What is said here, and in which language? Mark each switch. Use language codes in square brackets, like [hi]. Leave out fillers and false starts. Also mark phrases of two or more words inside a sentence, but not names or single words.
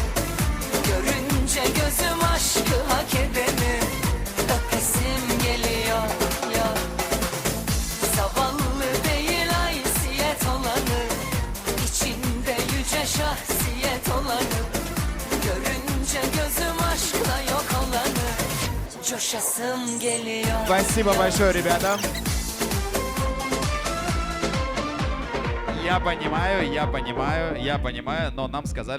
[tr] Görünce gözüm aşkı hak edeni, öpesim geliyor ya. Zavallı değil haysiyet olanı, içinde yüce şahsiyet olanı. Görünce görünce gözüm aşkla yok olanı. Coşasım geliyor. [ru] Спасибо большое, ребята. Я понимаю, но нам сказали...